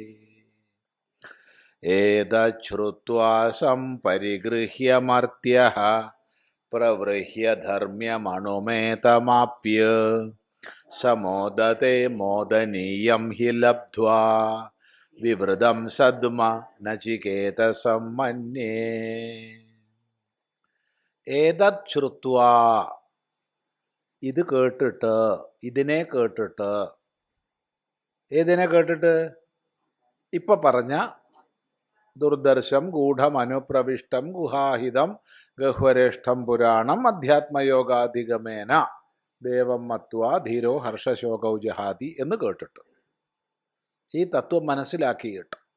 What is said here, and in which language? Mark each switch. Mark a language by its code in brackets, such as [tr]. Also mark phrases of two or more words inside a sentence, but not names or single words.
[sa] एतच्छ्रुत्वा सम्परिगृह्य मर्त्यः प्रवृह्य धर्म्यमनुमेतमाप्य समोदते मोदनीयं हि लब्ध्वा विवृतं सद्म नचिकेतसं मन्ये। [ml] ഏതച്ഛ്രുത്വാ, ഇത് കേട്ടിട്ട്, ഇതിനെ കേട്ടിട്ട്. ഏതിനെ കേട്ടിട്ട്? ഇപ്പൊ പറഞ്ഞ [sa] दुर्दर्शं गूढम् अनुप्रविष्टं गुहाहितं गह्वरेष्ठं पुराणम् अध्यात्मयोगाधिगमेन देवं मत्वा धीरो हर्षशोकौ जहाति [ml] എന്ന് കേട്ടിട്ട്, ഈ തത്വം മനസ്സിലാക്കിയിട്ട്.